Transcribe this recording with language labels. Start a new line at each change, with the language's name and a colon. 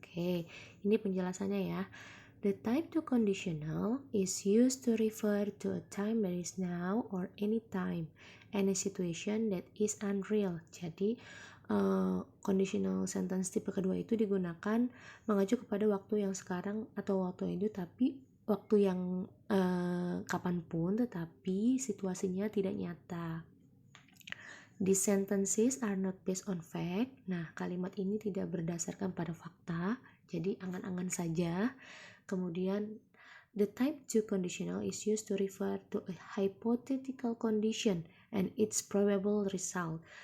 Indonesian: Oke, ini penjelasannya ya.
English: The type 2 conditional is used to refer to a time that is now or any time, and a situation that is unreal.
Indonesian: Jadi, conditional sentence tipe kedua itu digunakan mengacu kepada waktu yang sekarang atau waktu yang itu, tapi waktu yang kapanpun, tetapi situasinya tidak nyata.
English: These sentences are not based on fact.
Indonesian: Nah, kalimat ini tidak berdasarkan pada fakta, jadi angan-angan saja. Kemudian,
English: the type 2 conditional is used to refer to a hypothetical condition and its probable result.